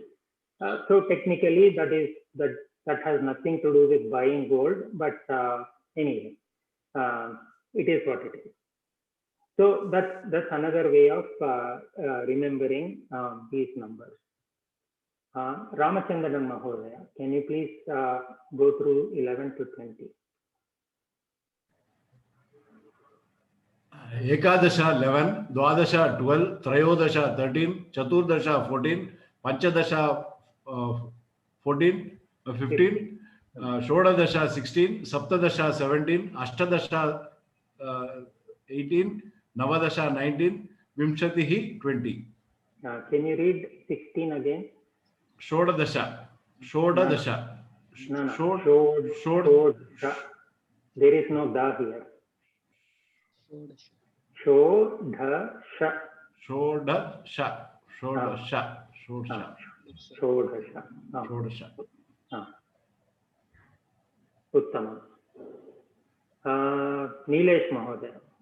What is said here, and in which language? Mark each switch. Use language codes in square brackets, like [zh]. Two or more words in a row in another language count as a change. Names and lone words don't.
[en] So technically, that has nothing to do with buying gold, but anyway, it is what it is. So that's another way of remembering these numbers. Ramachandran Mahodaya, can you please go through 11 to 20? [sa] एकादश 11, द्वादश 12, त्रयोदश 13, चतुर्दश 14, पञ्चदश 14, 15, षोडदश 16, सप्तदश 17, अष्टादश 18, नवदश 19, विंशतिः 20. [en] Can you read 16 again? Shodadasha. No. Shodasha. There is no da here. Shodasha. Uttama. Nilesh Mahodaya.